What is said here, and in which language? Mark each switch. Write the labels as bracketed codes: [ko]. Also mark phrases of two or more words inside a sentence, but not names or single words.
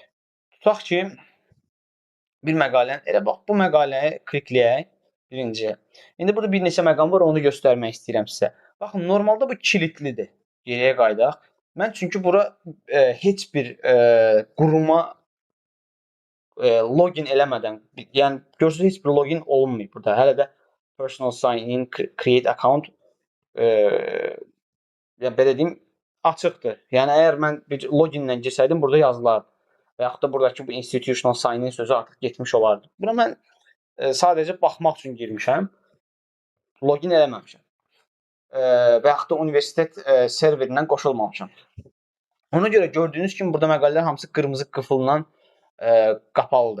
[az] Tutaq ki, bir məqaləni, elə bax bu məqaləyə klikləyək birinciyə. İndi burada bir neçə məqam var, onu göstərmək istəyirəm sizə. Baxın, normalda bu kilitlidir. Geriyə qayıdaq. Mən çünki bura heç bir quruma login eləmədən, yəni görürsüz heç bir login olunmayıb burada. Hələ də [en] personal sign in, create account [az] ya belə deyim, açıqdır. Yəni əgər mən bir loginlə girsəydim burada yazılardı. Və yaxud da buradakı bu [en] institutional sign in [az] sözü artıq getmiş olardı. Buna mən sadəcə baxmaq üçün girmişəm. Login eləməmişəm. Və yaxud da universitet serverindən qoşulmamışam. Ona görə gördüyünüz kimi burada məqalələr hamısı qırmızı qıfılla qapalıdır.